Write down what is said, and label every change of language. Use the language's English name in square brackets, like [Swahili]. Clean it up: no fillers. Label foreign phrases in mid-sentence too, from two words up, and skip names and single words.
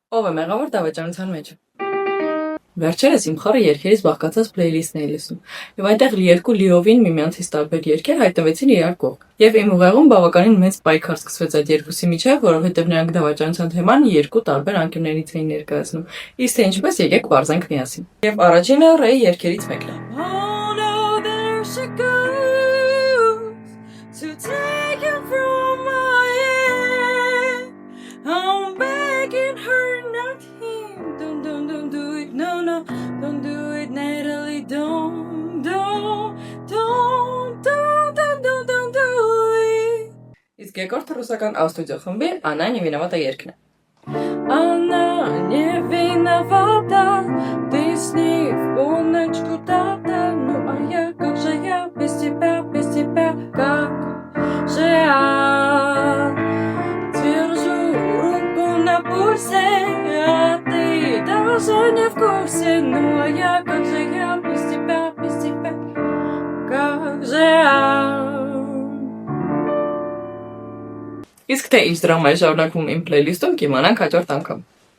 [Armenian] Ով է մեղավոր դավաճանության մեջ։ Վերջերս իմ խառը երգերից բաղկացած պլեյլիստն էի լսում, եւ այնտեղ երկու լիովին միմյանցից տարբեր երգեր հայտնվեցին իրար կողք։ Եվ իմ ուղեղում բավականին մեծ պայքար սկսվեց այդ երկուսի միջև, որովհետեւ նրանք դավաճանության թեման երկու տարբեր անկյուններից էին ներկայացնում։ Իսկ թե ինչպես, եկեք բարձենք միասին։ Եվ առաջինը Ռեյ երգերից մեկն է։ [English] Don't do it, Natalie, don't do it. [Armenian] Իսկ երկրորդը ռուսական Ա-ստուդիո խմբի Անա не виновата երգն է։ [Russian] Она не виновата, ты с ней в полночь куда-то, ну а я, как же я без тебя, как же я держу руку на пульсе, а ты даже не в курсе, ну а я, как же я без тебя, как же я. [Armenian] Իսկ թե ինչ դրամա է շարունակվում իմ պլեյլիստում, կիմանանք հաջորդ անգամ։